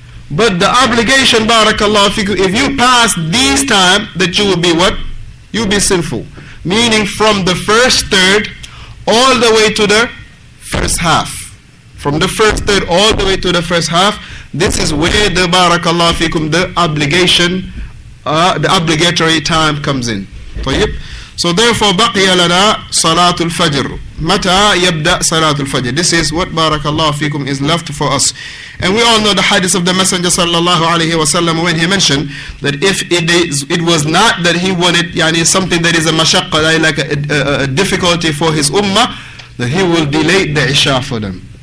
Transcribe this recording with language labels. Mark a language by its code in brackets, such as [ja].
[en] But the obligation, barakallahu fikum, if you pass these time, that you will be what? You will be sinful. Meaning from the first third all the way to the first half. From the first third all the way to the first half, this is where the barakallahu fikum, the obligation, the obligatory time comes in. [ar] طيب. [en] So therefore, [ar] بقي لنا صلاة الفجر. متى يبدأ صلاة الفجر? [en] This is what barakallahu fikum is left for us. And we all know the hadith of the Messenger sallallahu alaihi wasallam when he mentioned that if it was not that he wanted something that is a mashaqqa, like a difficulty for his ummah, that he will delay the Isha for them.